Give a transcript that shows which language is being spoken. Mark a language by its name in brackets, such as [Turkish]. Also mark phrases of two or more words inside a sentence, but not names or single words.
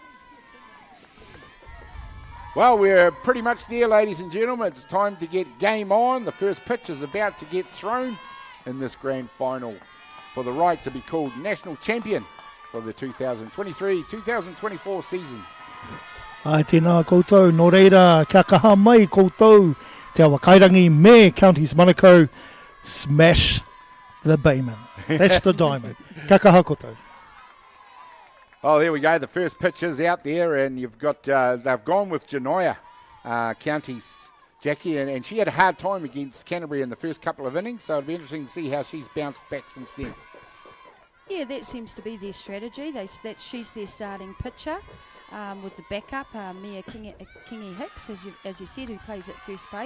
[English] Well, we're pretty much there, ladies and gentlemen. It's time to get game on. The first pitch is about to get thrown in this grand final for the right to be called national champion for the 2023-2024 season. [Māori] Ai tēnā koutou, nō reira, kia kaha mai koutou, te awa kairangi me Counties Manukau, [English] smash the Bayman. That's the diamond. [Māori] Kia kaha koutou. [English] Oh, there we go. The first pitch is out there, and you've got, they've gone with Genoa, Counties Jackie, and she had a hard time against Canterbury in the first couple of innings, so it'll be interesting to see how she's bounced back since then. Yeah, that seems to be their strategy. She's their starting pitcher with the backup, Mia Kingi Hicks, as you said, who plays at first base.